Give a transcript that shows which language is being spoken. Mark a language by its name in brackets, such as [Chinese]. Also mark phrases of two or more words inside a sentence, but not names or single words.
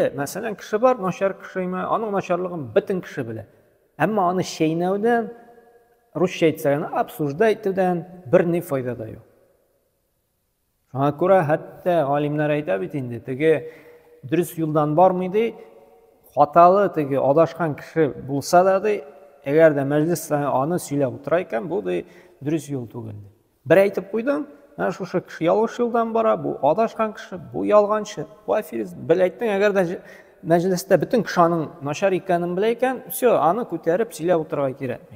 [Uzbek] Masalan, kishi bor, noshar kishimi, uning nosharligini butun kishi biladi. Ammo uni sheynavdan, ruscha aytsa, obsujdatdan bir ne foyda da yo'q. Shunga ko'ra hatto olimlar aytadi endi, durust yo'ldan bormaydi, [Tatar] хаталы теге адашкан кеше булса да ди, әгәр дә мәҗлестә аны сөйләп утыра икән, бу ди дөрес юл түгел. Бер әйтеп куйдым, менә шушы кеше ялгыш юлдан бара, бу адашкан кеше, бу ялганчы, бу аферист. Бер әйттең, әгәр дә мәҗлестә бөтен кеше аның начар икәнен белә икән, все, аны күтәреп сөйләп утырырга кирәкми.